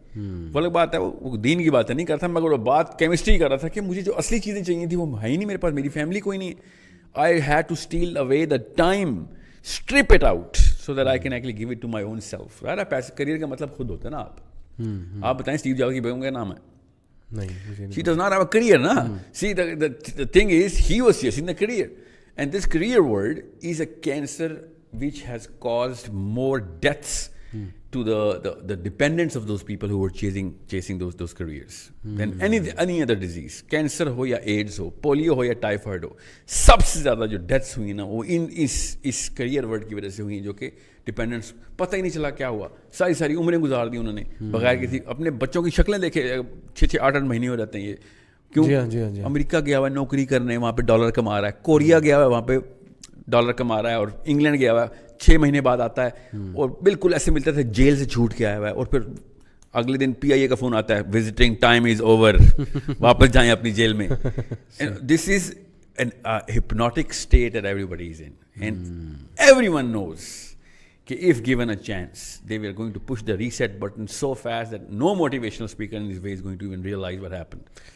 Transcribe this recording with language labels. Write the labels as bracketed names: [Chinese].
[Hindi] वो अलग बात है, वो दीन की बात है नहीं करता, मगर वो बात केमिस्ट्री कर रहा था कि मुझे जो असली चीज़ें चाहिए थी वो है ही नहीं मेरे पास, मेरी फैमिली कोई नहीं है. [English] I had to steal away the time, strip it out so that I can actually give it to my own self. [Hindi] पैसे करियर का मतलब खुद होता है ना. आप बताएं स्टीव जॉब्स की बेगम का नाम है? [English] नहीं, she does not have a career, na. See, the thing is, he was chasing the career, and this career world is a cancer which has caused more deaths to the dependents of those people who were chasing those careers than any other disease. [Hindi] Cancer हो या AIDS हो, polio हो या typhoid हो, सबसे ज़्यादा जो deaths हुई ना वो इस करियर वर्ड की वजह से हुई, जो कि डिपेंडेंट्स, पता ही नहीं चला क्या हुआ, सारी उम्रें गुजार दी उन्होंने बगैर किसी, अपने बच्चों की शक्लें देखे, 6-6, 8-8 महीने हो जाते हैं ये. क्यों? जी. अमेरिका गया हुआ है नौकरी करने, वहाँ पे डॉलर कमा रहा है, कोरिया गया हुआ है वहाँ पे डॉलर कमा रहा है, और इंग्लैंड गया हुआ है 6 महीने बाद आता है और बिल्कुल ऐसे मिलता था जेल से छूट के आया हुआ है, और फिर अगले दिन PIA का फ़ोन आता है, [English] visiting time is over, [Hindi] वापस जाएं अपनी जेल में. [English] This is an hypnotic state that everybody is in, and everyone knows कि if given a chance, they were going to push the reset button so fast that no motivational speaker in this way is going to even realize what happened.